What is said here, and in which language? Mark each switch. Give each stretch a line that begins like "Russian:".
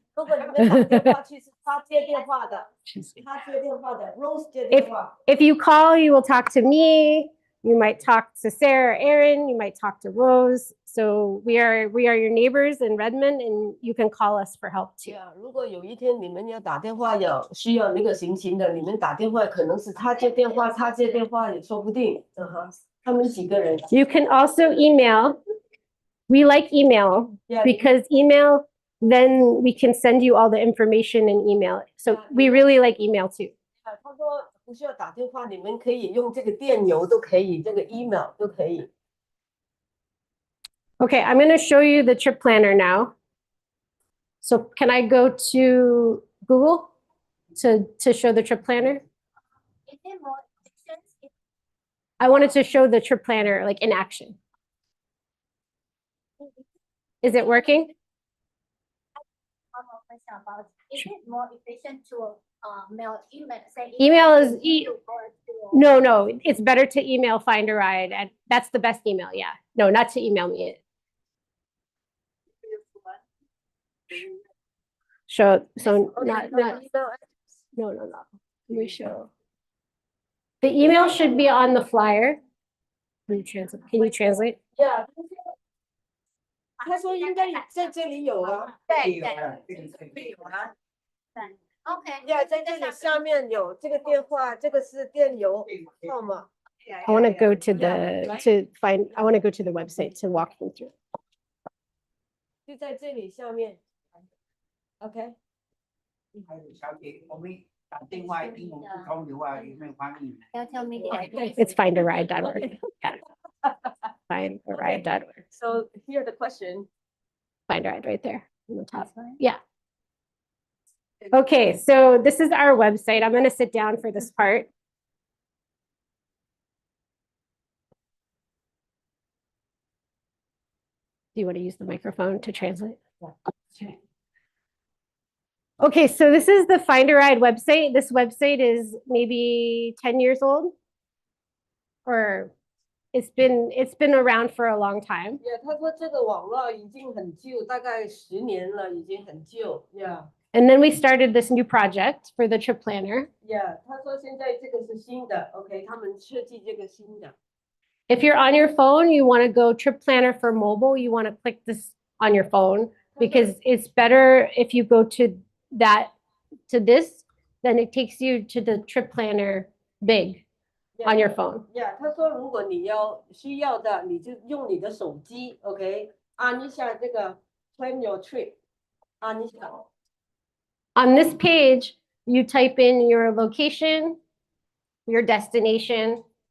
Chinese: 如果你们打电话去，是他接电话的，Rose 接电话。
English: if you call, you will talk to me. You might talk to Sarah or Aaron. You might talk to Rose. So we are your neighbors in Redmond, and you can call us for help too.
Chinese: Yeah， 如果有一天你们要打电话需要那个行情的，你们打电话可能是他接电话，他接电话也说不定。他们几个人。
English: You can also email. We like email Yeah. because email, then we can send you all the information in email. So Yeah. we really like email too.
Chinese: 他说不需要打电话，你们可以用这个电邮都可以，这个 email 都可以。
English: Okay, I'm going to show you the trip planner now. So can I go to Google to show the trip planner? Is there more options? I wanted to show the trip planner like in action. Is it working? One more question about, is it more efficient to mail email? Say Email is to you or to- No, it's better to email Find a Ride, and that's the best email. Yeah, no, not to email me. So not no. Let me show. The email should be on the flyer. Can you translate?
Chinese: Yeah， 他说应该在这里有啊。对对有啊，对 ，OK。 Yeah， 在这里下面有这个电话，这个是电邮号码。
English: I want to go to I want to go to the website to walk them through.
Chinese: 就在这里下面。OK。小姐，我们打电话英文不通的话，有没有翻译？
English: Tell me the address. It's findaride.org. Yeah. Findaride.org. So here the question. Find a Ride right there on the top. Yeah. Okay, so this is our website. I'm going to sit down for this part. Do you want to use the microphone to translate? Okay. Okay, so this is the Find a Ride website. This website is maybe 10 years old, or it's been around for a long time.
Chinese: Yeah， 他说这个网络已经很旧，大概10年了，已经很旧。
English: Yeah。 And then we started this new project for the trip planner.
Chinese: Yeah， 他说现在这个是新的 ，OK， 他们设计这个新的。
English: If you're on your phone, you want to go trip planner for mobile, you want to click this on your phone because it's better if you go to this, then it takes you to the trip planner big on your phone.
Chinese: Yeah， 他说如果你需要的，你就用你的手机 ，OK， 按一下这个 Plan Your Trip， 按一下。
English: On this page, you type in your location, your destination.